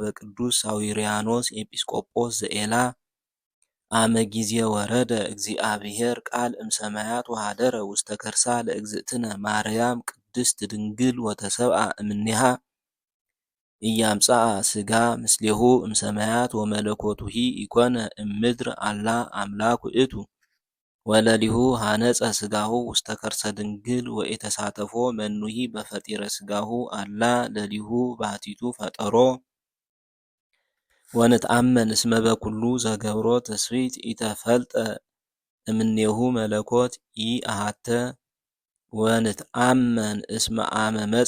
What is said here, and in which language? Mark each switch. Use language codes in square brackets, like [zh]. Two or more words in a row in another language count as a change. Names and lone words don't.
[gez] ቅዱስ ሳዊርያኖስ ኤጲስቆጶስ ዘኤላ አመ ጊዜ ወረደ እግዚአብሔር ቃል እምሰማያት ወሃደረ ውስተ ከርሳ ለእግዝእትነ ማርያም ቅድስት ድንግል ወተሰብአ እምኔሃ ኢያምጽአ ሥጋ ምስሌሁ እምሰማያት ወመለኮቱሂ ኢኮነ እምድር አላ አምላክ ውእቱ ወለሊሁ ሃነጸ ሥጋሁ ውስተ ከርሰ ድንግል ወኢተሳተፎ መኑሂ በፈጢረ ሥጋሁ አላ ለሊሁ ባሕቲቱ ፈጠሮ ወንትአመን እስመ በኩሉ ዘገብሮ ትስብእት ኢተፈልጠ እምኔሁ መለኮት ኢአሐተ ወንትአመን እስመ አመ መጻ